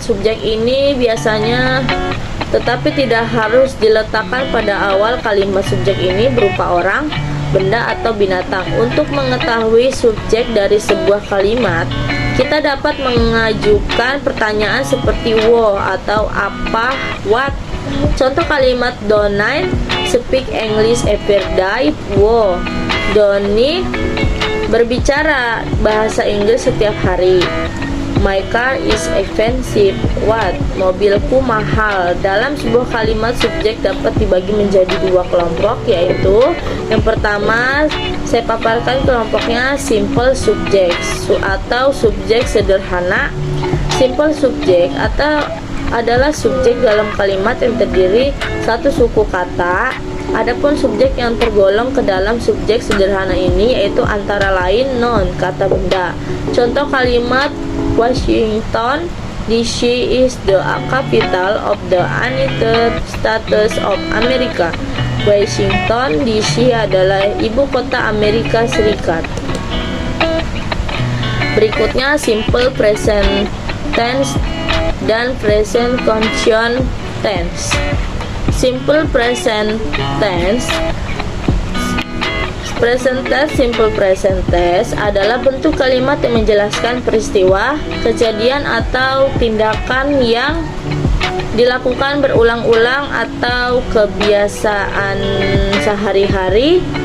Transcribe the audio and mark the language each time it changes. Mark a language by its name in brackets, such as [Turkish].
[Indonesian] Subjek ini biasanya tetapi tidak harus diletakkan pada awal kalimat. Subjek ini berupa orang, benda, atau binatang. Untuk mengetahui subjek dari sebuah kalimat, kita dapat mengajukan pertanyaan seperti what atau apa, what. Contoh kalimat, [English] Donnie speak English every day. What. [Indonesian] Donnie berbicara bahasa Inggris setiap hari. [English] My car is expensive. What? [Indonesian] Mobilku mahal. Dalam sebuah kalimat, subjek dapat dibagi menjadi dua kelompok, yaitu yang pertama saya paparkan kelompoknya simple subject atau subjek sederhana. Simple subject atau adalah subjek dalam kalimat yang terdiri satu suku kata. Adapun subjek yang tergolong ke dalam subjek sederhana ini yaitu antara lain noun, kata benda. Contoh kalimat, [English] Washington DC is the capital of the United States of America. [Indonesian] Washington DC adalah ibu kota Amerika Serikat. Berikutnya simple present tense dan present continuous tense. Simple present tense, simple present tense adalah bentuk kalimat yang menjelaskan peristiwa, kejadian atau tindakan yang dilakukan berulang-ulang atau kebiasaan sehari-hari.